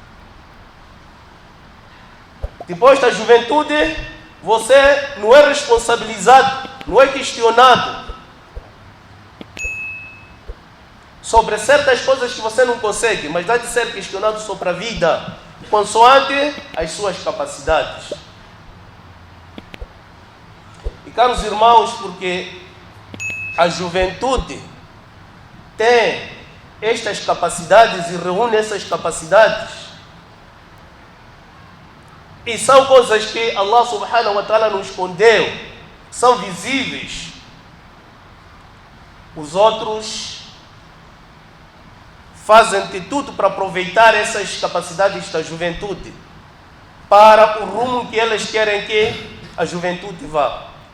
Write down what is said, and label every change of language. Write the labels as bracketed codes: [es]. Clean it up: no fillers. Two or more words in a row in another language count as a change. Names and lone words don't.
[pt] Depois da juventude, você não é responsabilizado, não é questionado sobre certas coisas que você não consegue, mas dá de ser questionado sobre a vida, consoante as suas capacidades. caros irmãos, porque a juventude tem estas capacidades e reúne essas capacidades, e são coisas que [ar] الله سبحانه وتعالى [pt] nos escondeu, são visíveis. Os outros fazem de tudo para aproveitar essas capacidades da juventude para o rumo que eles querem que a juventude vá.